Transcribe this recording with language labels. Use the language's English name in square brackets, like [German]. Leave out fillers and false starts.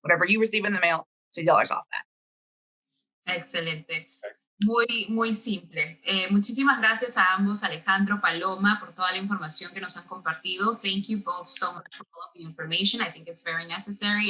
[English] Whatever you receive in the mail, $50 off that. [Spanish] Excelente. Muy, muy simple. Muchísimas gracias a ambos, Alejandro, Paloma, por toda la información que nos han compartido. [English] Thank you both so much for all of the information. I think it's very necessary.